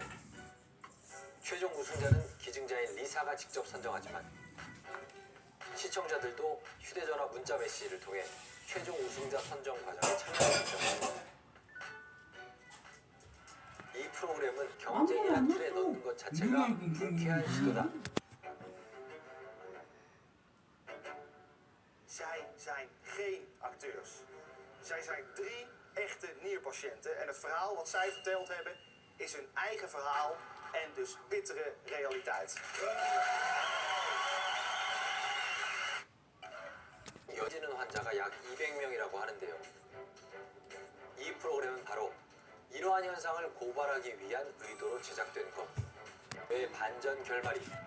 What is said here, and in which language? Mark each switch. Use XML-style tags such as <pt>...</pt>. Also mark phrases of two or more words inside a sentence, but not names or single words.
<ko>최종 우승자는 기증자인 리사가 직접 선정하지만 시청자들도 휴대전화 문자 메시지를 통해 최종 우승자 선정 과정에 참여했죠. 이 프로그램은 경쟁이란 틀에 넣는 것 자체가 불쾌한 시도다.</ko> <nl>Zij zijn geen acteurs. Zij zijn 3 echte nierpatiënten. En het verhaal wat zij verteld hebben is hun eigen verhaal en dus bittere realiteit.</nl> <ko>여지는 환자가 약 200명이라고 하는데요. 이 프로그램은 바로 이러한 현상을 고발하기 위한 의도로 제작된 것. 왜 반전 결말이?</ko>